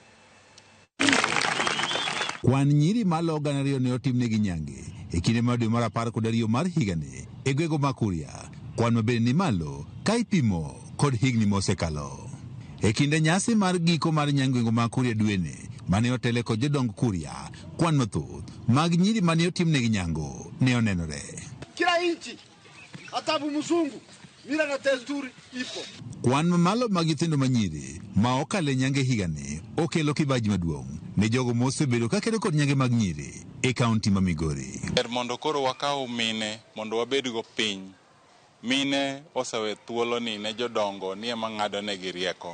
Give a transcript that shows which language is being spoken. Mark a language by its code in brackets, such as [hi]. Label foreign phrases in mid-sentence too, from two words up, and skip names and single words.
[luo] Kwan nyiri malo 200 ne otimnegi nyange e kinde mar dwe mar 12 mar higani e gwego ma Kuria, kwan mabende ni malo ka ipimo kod higni mosekalo. E kinde nyasi mar giko mar nyangwengo ma Kuria dwene mane otele kod jodong Kuria, kwan mathoth mag nyiri mane otimnegi nyango ne onenore. [sw] Kila inchi hata mzungu mila na desturi ipo. [luo] Kwan mamalo mag nyithindo manyiri ma okale nyange higani okelo kibaji maduong' ne jogo mosebedo ka kedo kod nyange mag nyiri e kaunti ma Migori. Mondo koro wakaw mine mondo wabed go piny. Mine osewe thuolo ni ne jodongo ni ema ng'ado negi rieko.